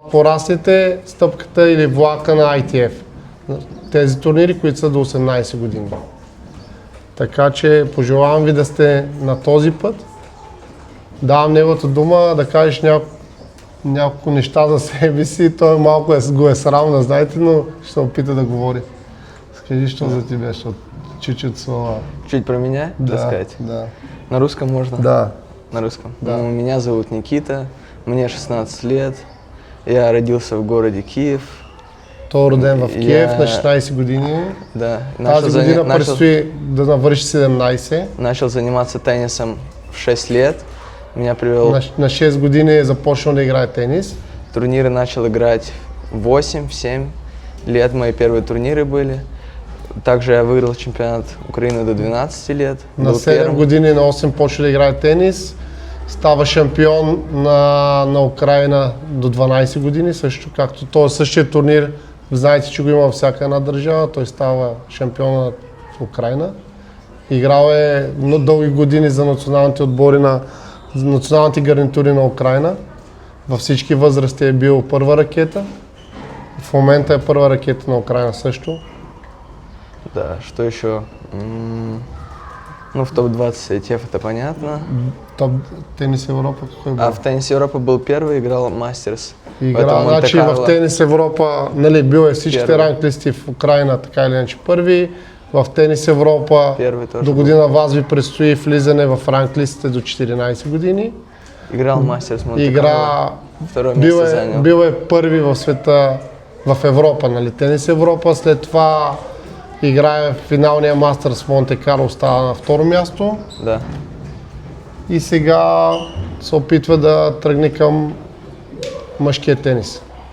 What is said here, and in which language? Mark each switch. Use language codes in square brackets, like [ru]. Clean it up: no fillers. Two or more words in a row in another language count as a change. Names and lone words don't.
[bg] пораснете стъпката или влака на ITF. Тези турнири, които са до 18 години. Така че пожелавам ви да сте на този път. Давам неговата дума да кажеш няколко неща за себе си. Той малко го е срам да знаете, но ще се опита да говори. [ru] Скажи, что за тебя, что чуть-чуть слова. Чуть про меня рассказать? Да. На русском можно? Да. На русском? Да. Ну, меня зовут Никита, мне 16 лет, я родился в городе Киев. [bg] Той е роден в Киев на 16 години. Да. Тази година предстои да навърши 17. [ru] Начал заниматься теннисом в 6 лет. Меня привел... [bg] На 6 години е започнал да играе тенис. [ru] Турниры начал играть в 8-7 лет, мои первые турниры были. Также я выиграл чемпионат Украины до 12 лет. [bg] На 7 години, на 8 почва да играе тенис. Става шампион на Украина до 12 години, също както той същия турнир. Знаете, че го има във всяка една държава, той става шампион на Украина. Играл е много дълги години за националните отбори на националните гарнитури на Украина. Във всички възрасти е бил първа ракета. В момента е първа ракета на Украина също. [ru] Да, что еще? Ну, в топ-20 ITF это понятно. Топ тенис Европа какой был? А в теннис Европа был первый, играл Мастерс. Играл, [bg] значи в тенис Европа, нали, бил е всичките ранглисти в Украина, така или иначе първи. В тенис Европа до година вас ви предстои влизане в ранглистите до 14 години. [ru] Играл Мастерс Монте-Карло. Второе место занял. [bg] Бил е първи в света, в Европа, нали, тенис Европа. След това играе в финалния Мастерс в Монте-Карло, става на второ място. Да. И сега се опитва да тръгне към мъжкия тенис.